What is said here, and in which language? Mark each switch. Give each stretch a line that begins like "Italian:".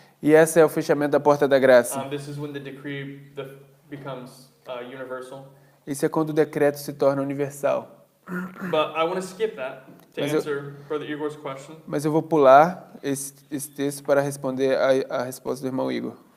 Portuguese: E esse é o fechamento da porta da graça.
English: This is when the decree becomes universal.
Portuguese: Isso é quando o decreto se torna universal.
English: But I want to skip that to
Portuguese: Mas eu-
English: answer Brother Igor's question.
Portuguese: Mas eu vou pular esse texto para responder a resposta do irmão Igor.